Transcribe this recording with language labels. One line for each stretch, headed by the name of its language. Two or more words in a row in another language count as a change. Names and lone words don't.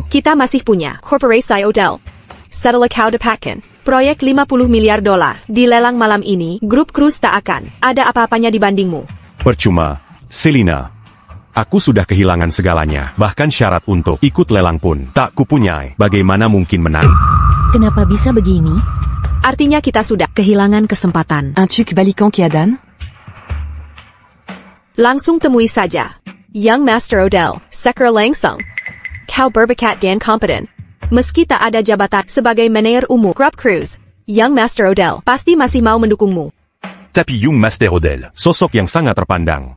Indonesian: kita masih punya Corporasi Odell. Setelah kau dapatkan proyek 50 miliar dolar di lelang malam ini, grup Cruz tak akan ada apa-apanya dibandingmu. Percuma, Selina. Aku sudah kehilangan segalanya, bahkan syarat untuk ikut lelang pun tak kupunyai. Bagaimana mungkin menang? Kenapa bisa begini? Artinya kita sudah kehilangan kesempatan. Un truc balikan Kiadan? Langsung temui saja Young Master Odell, secara langsung. Kau berbakat dan kompeten. Meski tak ada jabatan sebagai manajer umum grup Cruz, Young Master Odell pasti masih mau mendukungmu. Tapi Young Master Odell, sosok yang sangat terpandang.